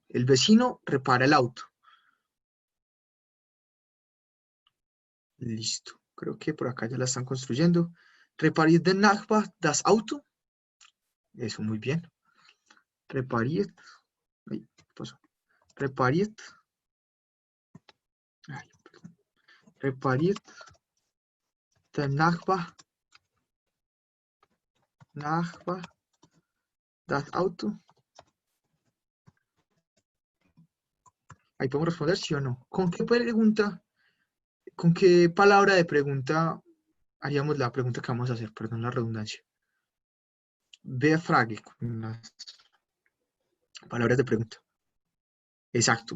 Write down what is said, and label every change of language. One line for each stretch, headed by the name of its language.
Spanish: El vecino repara el auto. Listo. Creo que por acá ya la están construyendo.
German: Repariert der Nachbar das Auto.
Spanish: Eso, muy bien. Repariert. Ay, ¿qué pasó? Repariert. Ay, perdón.
German: Repariert der Nachbar das Auto.
Spanish: Ahí podemos responder sí o no. ¿Con qué pregunta, con qué palabra de pregunta haríamos la pregunta que vamos a hacer? Perdón la redundancia.
German: Wer Frage,
Spanish: con las palabras de pregunta. Exacto.